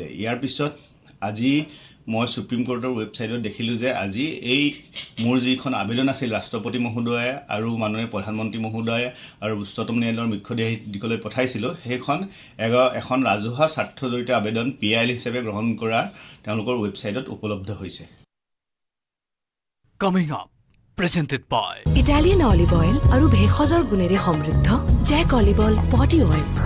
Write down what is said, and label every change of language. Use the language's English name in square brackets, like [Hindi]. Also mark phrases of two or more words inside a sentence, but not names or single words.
[Assamese] ইয়াৰ পিছত আজি মই সুপ্ৰিম কোৰ্টৰ ৱেবছাইটত দেখিলোঁ যে আজি এই মোৰ যিখন আবেদন আছিল ৰাষ্ট্ৰপতি মহোদয়ে আৰু মাননীয় প্ৰধানমন্ত্ৰী মহোদয়ে আৰু উচ্চতম ন্যায়ালয়ৰ মুখ্য ন্যায়াধীশলৈ পঠাইছিলোঁ, সেইখন এখন ৰাজহুৱা স্বাৰ্থজড়িত আবেদন PIL হিচাপে গ্ৰহণ কৰা তেওঁলোকৰ ৱেবছাইটত উপলব্ধ হৈছে। [English] Coming up, presented by Italian olive oil [Assamese] আৰু ভেষজৰ গুণেৰে সমৃদ্ধ জেক অলিভ অইল বডি অইল।